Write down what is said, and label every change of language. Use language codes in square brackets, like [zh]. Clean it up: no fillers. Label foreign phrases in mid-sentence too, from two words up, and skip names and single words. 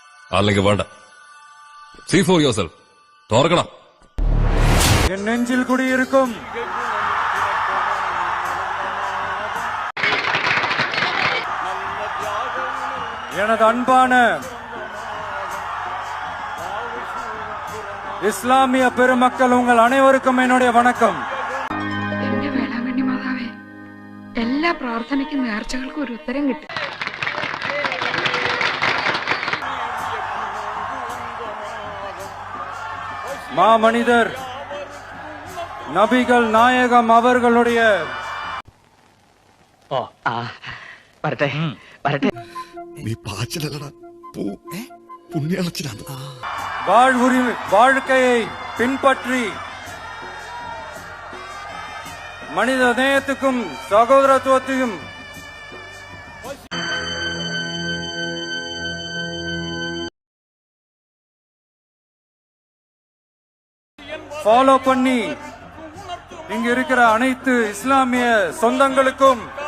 [ml] അല്ലെങ്കിൽ വേണ്ട. [en] see for yourself. [ml] തോർക്കണം. [ta] என் நெஞ்சில் குடியிருக்கும் எனது அன்பான இஸ்லாமிய பெருமக்கள், உங்கள் அனைவருக்கும் என்னுடைய வணக்கம். [ml] എന്റെ വേളാങ്കണ്ണി മാതാവേ, എല്ലാ പ്രാർത്ഥനയ്ക്കും നേർച്ചകൾക്കും ഒരു ഉത്തരം കിട്ടും. [ta] மாமனிதர் நபிகள் நாயகம் அவர்களுடைய வரட்டே வரட்டே [ml] നീ പാച്ചിലല്ലടാ പുണ്യാളച്ചിലാണ്. [ta] வாழ்க்கையை பின்பற்றி மனித நேயத்துக்கும் சகோதரத்துவத்தையும் ஃபாலோ பண்ணி இங்க இருக்கிற அனைத்து இஸ்லாமிய சொந்தங்களுக்கும்